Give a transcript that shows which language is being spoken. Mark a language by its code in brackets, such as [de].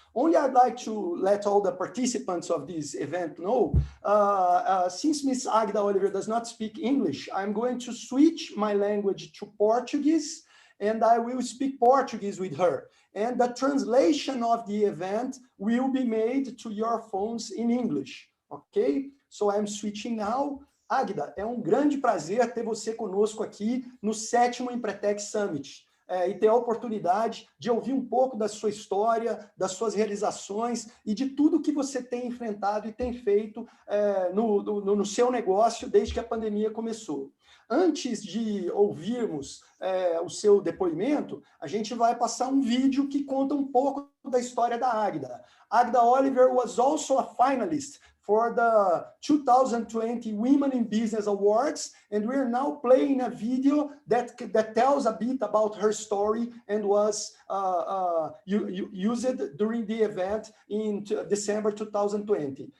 [en] Only I'd like to let all the participants of this event know, since Ms. Agda Oliver does not speak English, I'm going to switch my language to Portuguese, and I will speak Portuguese with her. And the translation of the event will be made to your phones in English, okay? So I'm switching now. [pt] Agda, é um grande prazer ter você conosco aqui no 7º Empretec Summit e ter a oportunidade de ouvir um pouco da sua história, das suas realizações e de tudo que você tem enfrentado e tem feito no seu negócio desde que a pandemia começou. Antes de ouvirmos o seu depoimento, a gente vai passar um vídeo que conta um pouco da história da Agda. [en] Agda Oliver was also a finalist for the 2020 Women in Business Awards, and we're now playing a video that tells a bit about her story and was used during the event in December 2020.